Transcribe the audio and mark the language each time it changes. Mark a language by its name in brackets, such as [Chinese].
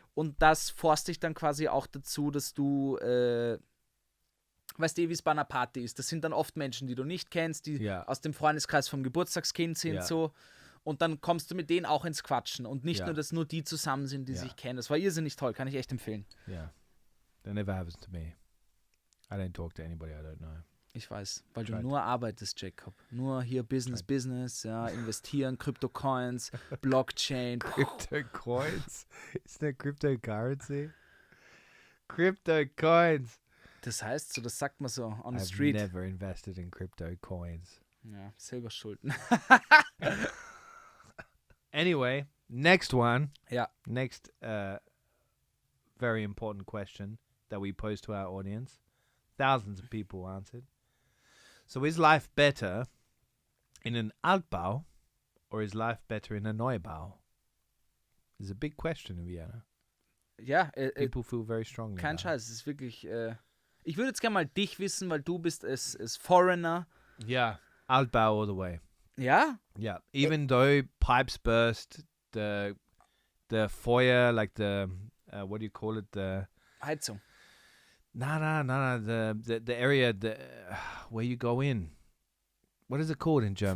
[German] Und das forst dich dann quasi auch dazu, dass du, weißt du, wie es bei einer Party ist. Das sind dann oft Menschen, die du nicht kennst, die aus dem Freundeskreis vom Geburtstagskind sind, so. Und dann kommst du mit denen auch ins Quatschen. Und nicht nur, dass nur die zusammen sind, die sich kennen. Das war irrsinnig toll, kann ich echt empfehlen. [English] Yeah. That never happens to me. I don't talk to anybody I don't know. [German] Ich weiß, weil du nur arbeitest, Jacob. Nur hier Business, investieren, Kryptocoins, Blockchain. [English] Cryptocoins? Isn't that cryptocurrency? Cryptocoins. [German] Das heißt so, das sagt man so [English] on the street. I've never invested in cryptocoins. [German] Ja, selber Schulden. [English] Anyway, next one. Yeah. Next very important question that we pose to our audience. Thousands of people answered. So is life better in an Altbau or is life better in a Neubau? It's a big question in Vienna. [German] Ja, [English] people feel very strongly. [German] Kein Scheiß, es ist wirklich... ich würde jetzt gerne mal dich wissen, weil du bist [English] as Foreigner. Yeah, Altbau all the way. [German] Ja? [English] Yeah, even though pipes burst, the foyer, like the, what do you call it? The [German] Heizung. [English] No. The area where you go in. What is it called in German?